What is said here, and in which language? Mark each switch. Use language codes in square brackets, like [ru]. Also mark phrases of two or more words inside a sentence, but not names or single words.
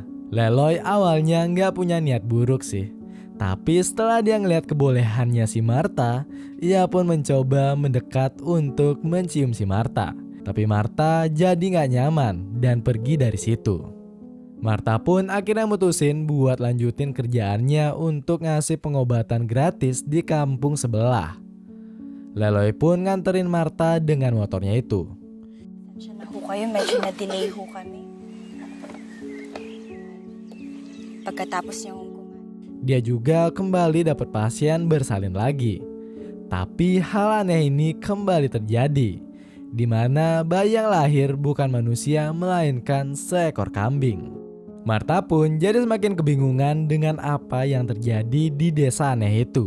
[id] Leloy awalnya nggak punya niat buruk sih. Tapi setelah dia ngeliat kebolehannya si Marta, ia pun mencoba mendekat untuk mencium si Marta. Tapi Marta jadi gak nyaman dan pergi dari situ. Marta pun akhirnya mutusin buat lanjutin kerjaannya untuk ngasih pengobatan gratis di kampung sebelah. Leloy pun nganterin Marta dengan motornya itu. [tl] Diyan na ho kayo, medyo na-delay ho kami. Pagkatapos niya [id] Dia juga kembali dapat pasien bersalin lagi. Tapi hal aneh ini kembali terjadi, di mana bayi yang lahir bukan manusia melainkan seekor kambing. Martha pun jadi semakin kebingungan dengan apa yang terjadi di desa aneh itu.